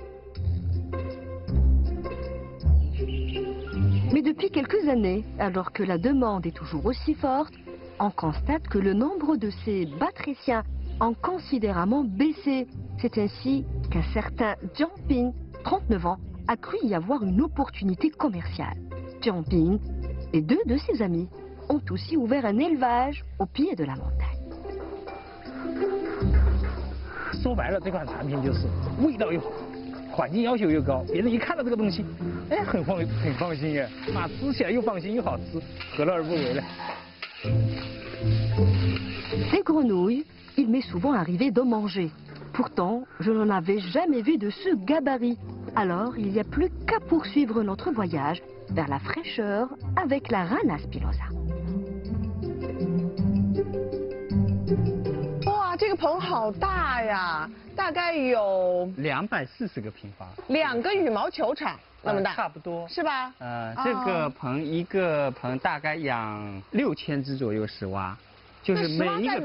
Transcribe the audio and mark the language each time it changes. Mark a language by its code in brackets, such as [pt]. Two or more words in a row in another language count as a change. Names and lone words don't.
[fr] Mais depuis quelques années, alors que la demande est toujours aussi forte, on constate que le nombre de ces batraciens a considérablement baissé. C'est ainsi qu'un certain Jiang Ping, 39 ans, a cru y avoir une opportunité commerciale. Jiang Ping et 2 de ses amis ont aussi ouvert un élevage au pied de la montagne. [zh] 说白了，这款产品就是味道又好，环境要求又高，别人一看到这个东西，哎，很放心耶，啊，吃起来又放心又好吃，何乐而不为呢？ [fr] Des grenouilles, il m'est souvent arrivé d'en manger. Pourtant, je n'en avais jamais vu de ce gabarit. Alors, il n'y a plus qu'à poursuivre notre voyage vers la fraîcheur avec la rana spinosa. [zh] 哇，这个棚好大呀，大概有 240个平方，2个羽毛球场那么大，差不多是吧？这个棚一个棚大概养6000只左右石蛙，就是每一个